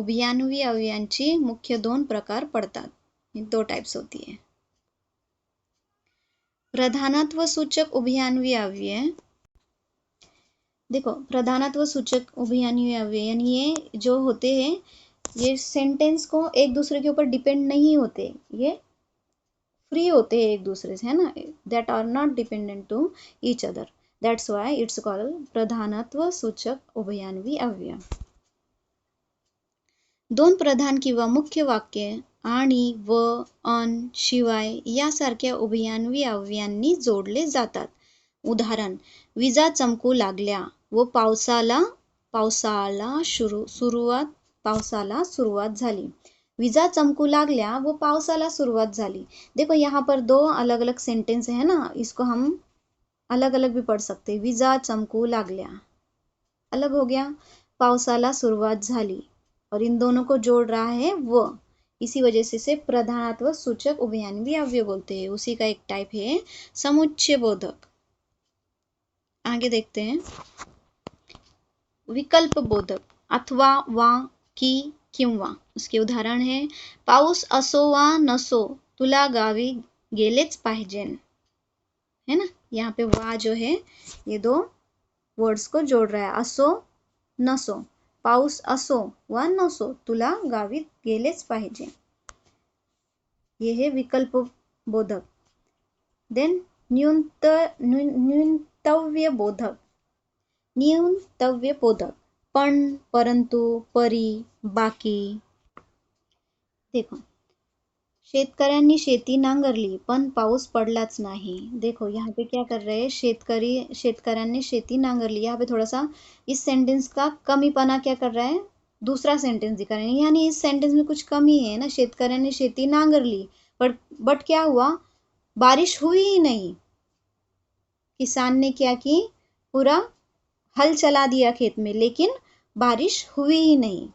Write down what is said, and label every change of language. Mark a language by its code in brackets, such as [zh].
[mr] उभयान्वी अव्ययांची मुख्य दोन प्रकार पडतात. [hi] दो टाइप्स होती है. [mr] प्रधानत्व सूचक उभयान्वी अव्यय. [hi] देखो प्रधानत्व सूचक उभयान्वी अव्यय यानी ये जो होते हैं, ये सेंटेंस को एक दूसरे के ऊपर डिपेंड नहीं होते, ये फ्री होते हैं एक दूसरे से, है ना. [en] That are not dependent to each other. That's why it's called प्रधानत्व सूचक उभयान्वी अव्यय. [mr] दोन प्रधान किंवा मुख्य वाक्य आणि व अन शिवाय यासारख्या उभयान्वी अव्ययांनी जोडले जातात. उदाहरण, विजा चमकू लागल्या व पावसाला सुरुवात झाली. विजा चमकू लागल्या व पावसाला सुरुवात झाली. [hi] देखो यहाँ पर दो अलग अलग सेंटेंस है ना, इसको हम अलग अलग भी पढ़ सकते. [mr] विजा चमकू लागल्या [hi] अलग हो गया, [mr] पावसाला सुरुवात झाली, [hi] और इन दोनों को जोड़ रहा है वो. इसी वजह से इसे प्रधानत्व सूचक उभयान्वी अव्यय बोलते हैं. उसी का एक टाइप है समुच्चय बोधक. आगे देखते हैं. [mr] विकल्प बोधक, अथवा, वा, की, किंवा. उसके उदाहरण है, पाऊस असो वा नसो तुला गावी गेलेच पाहिजे, है ना. [hi] यहाँ पे वा जो है ये दो वर्ड्स को जोड़ रहा है, असो नसो. [mr] पाऊस असो वा नसो तुला गावी गेलेच पाहिजे, [hi] ये है विकल्प बोधक. [mr] देन न्यूनतव्य बोधक. न्यूनतव्य बोधक, पण, परंतु, परी, बाकी. देखो, शेतकऱ्यांनी शेती नांगरली पण पाऊस पडलाच नाही. [hi] देखो यहाँ पे क्या कर रहे हैं, [mr] शेतकऱ्यांनी शेती नांगरली. [hi] यहाँ पे थोड़ा सा इस सेंटेंस का कमीपना क्या कर रहा है, दूसरा सेंटेंस दिखा रहे हैं, यानी इस सेंटेंस में कुछ कमी है ना. [mr] शेतकऱ्यांनी शेती नांगरली [hi] बट क्या हुआ, बारिश हुई ही नहीं. किसान ने क्या की, पूरा हल चला दिया खेत में, लेकिन बारिश हुई ही नाही.